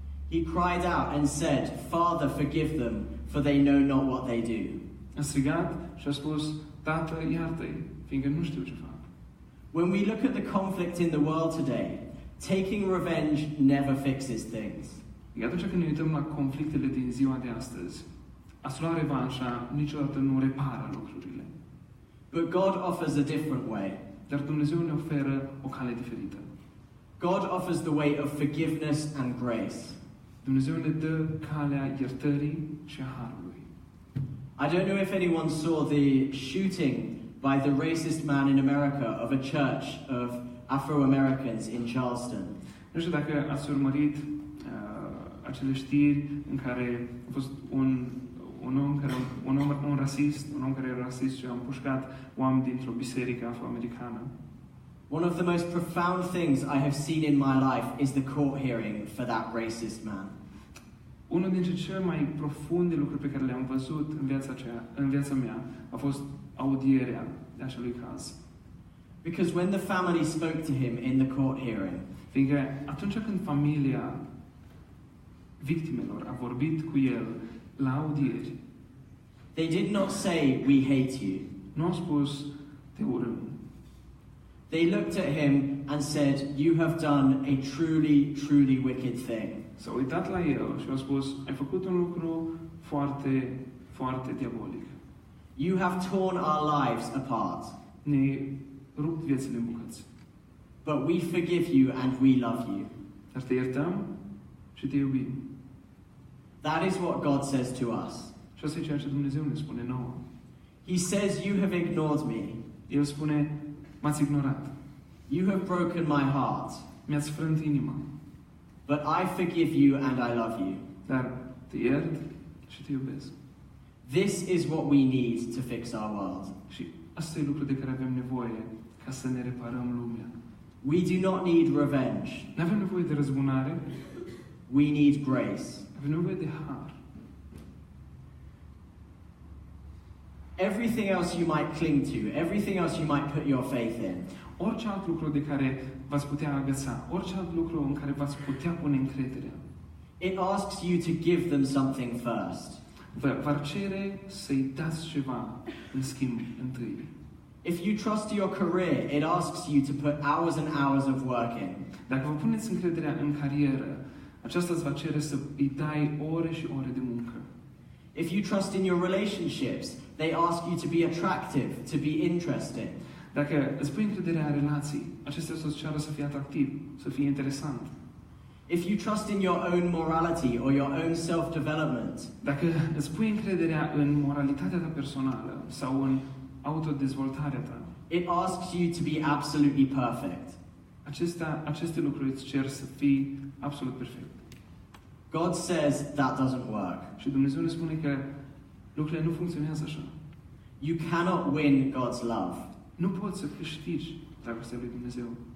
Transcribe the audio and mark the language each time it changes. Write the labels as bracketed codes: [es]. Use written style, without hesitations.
[en] he cried out and said, "Father, forgive them, for they know not what they do." [ro] a strigat și a spus, Tată, iartă-i, fiindcă nu știu ce fac. [en] When we look at the conflict in the world today, taking revenge never fixes things. [ro] E atunci când ne uităm la conflictele din ziua de astăzi, a-ți lua revanșa niciodată nu repară lucrurile. [en] But God offers a different way. [ro] Dar Dumnezeu ne oferă o cale diferită. [en] God offers the way of forgiveness and grace. [ro] Dumnezeu ne dă calea iertării și a harului. [en] I don't know if anyone saw the shooting by the racist man in America of a church of Afro-Americans in Charleston. [ro] Nu știu dacă ați urmărit acele știri în care a fost un rasist, un om care era rasist și a împușcat oameni dintr-o biserică afroamericană. [en] One of the most profound things I have seen in my life is the court hearing for that racist man. [ro] Unul dintre cele mai profunde lucruri pe care le-am văzut în viața mea a fost audierea de acelui caz. [en] Because when the family spoke to him in the court hearing, [ro] Fiindcă atunci când familia victimelor a vorbit cu el la audieri, [en] they did not say, "We hate you." [ro] nu au spus, te urâm. [en] They looked at him and said, "You have done a truly, truly wicked thing." [ro] S-au uitat la el și au spus, ai făcut un lucru foarte, foarte diabolic. [en] You have torn our lives apart. [ro] Ne-ai rupt viețile în bucăți. [en] But we forgive you and we love you. [ro] Dar te iertăm și te iubim. [en] That is what God says to us. [ro] Și asta e ceea ce Dumnezeu ne spune nouă. [en] He says, "You have ignored me. [ro] El spune, m-ați ignorat. [en] You have broken my heart. [ro] Mi-ați frânt inima. [en] But I forgive you and I love you." [ro] Dar te iert și te iubesc. [en] This is what we need to fix our world. [ro] Și asta e lucrul de care avem nevoie ca să ne reparăm lumea. [en] We do not need revenge. [ro] Nu avem nevoie de răzbunare, [en] We need grace. [ro] avem nevoie de har. [en] Everything else you might cling to, everything else you might put your faith in, [ro] Orice alt lucru de care v-ați putea agăța, orice alt lucru în care v-ați putea pune încrederea, [en] it asks you to give them something first. [ro] v-ar cere să-i dați ceva în schimb întâi. [en] If you trust your career, it asks you to put hours and hours of work in. [ro] Dacă vă puneți încrederea în carieră, aceasta îți va cere să îi dai ore și ore de muncă. [en] If you trust in your relationships, they ask you to be attractive, to be interesting. [ro] Dacă îți pui încrederea în relații, acestea să-ți ceară să fii atractiv, să fii interesant. [en] If you trust in your own morality or your own self-development, [ro] Dacă îți pui încrederea în moralitatea ta personală sau în autodezvoltarea ta, [en] it asks you to be absolutely perfect. [ro] aceste lucruri îți cer să fii absolut perfect. [en] God says that doesn't work. [ro] Și Dumnezeu ne spune că lucrurile nu funcționează așa. [en] You cannot win God's love. [ro] Nu poți să câștigi dragostea lui Dumnezeu.